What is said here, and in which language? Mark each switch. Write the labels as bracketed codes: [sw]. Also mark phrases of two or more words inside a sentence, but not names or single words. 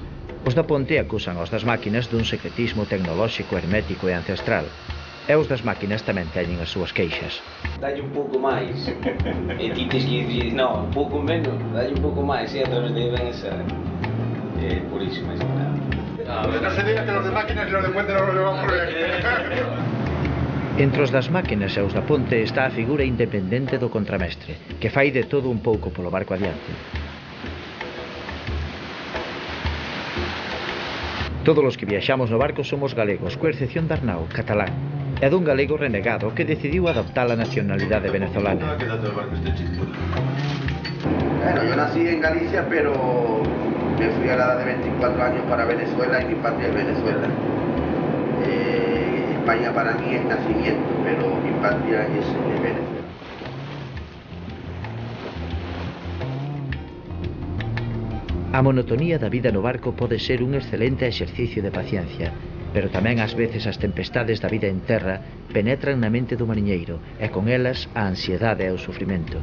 [gl] Os da ponte acusan aos das máquinas dun secretismo tecnolóxico hermético e ancestral, e os das máquinas tamén teñen as súas queixas. Dalle un pouco máis, e ti tes que dicir, no, un pouco menos, dalle un pouco máis, e a través de ven esa, por iso, máis que nada. [es] No se diga que los de máquinas y los de puente no los llevamos por aquí. [gl] Entre os das máquinas e os da ponte está a figura independente do contramestre, que fai de todo un pouco polo barco adiante. Todos os que viaxamos no barco somos galegos, coa excepción de Arnau, catalán, e dun galego renegado que decidiu adoptar a nacionalidade venezolana. [es] Bueno, yo nací en Galicia, pero me fui a la edad de 24 años para Venezuela y mi patria es Venezuela. España para mí es nacimiento, pero mi patria es Venezuela. [gl] A monotonía da vida no barco pode ser un excelente exercicio de paciencia, pero tamén ás veces as tempestades da vida en terra penetran na mente do mariñeiro e con elas a ansiedade e o sufrimento.